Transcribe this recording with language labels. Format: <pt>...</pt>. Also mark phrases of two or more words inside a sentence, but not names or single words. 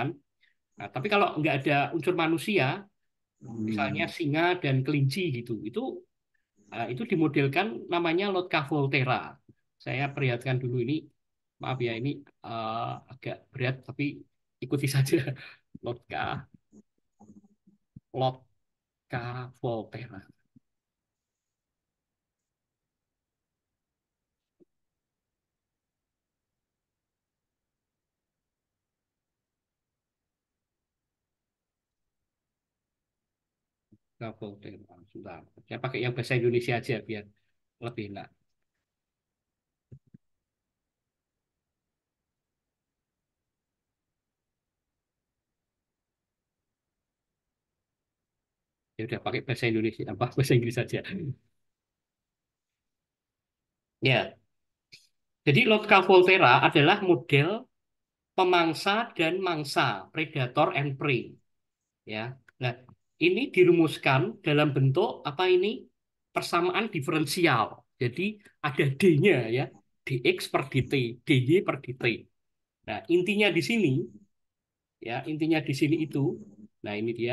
<id>Nah, tapi kalau nggak ada unsur manusia, misalnya singa dan kelinci gitu, itu dimodelkan namanya Lotka-Volterra. Saya perlihatkan dulu ini, maaf ya ini agak berat, tapi ikuti saja. Lotka, Lotka-Volterra. Lotka-Volterra. Sudah. Saya pakai yang bahasa Indonesia aja biar lebih enak. Ya udah pakai bahasa Indonesia, apa bahasa Inggris saja. Ya, jadi Lotka-Volterra adalah model pemangsa dan mangsa,</id> <en>predator and prey.</en> <id>Ya, nah ini dirumuskan dalam bentuk apa ini? Persamaan diferensial. Jadi ada D-nya ya, dx per dt, dy per dt. Nah intinya di sini, ya intinya di sini itu, nah ini dia.</id>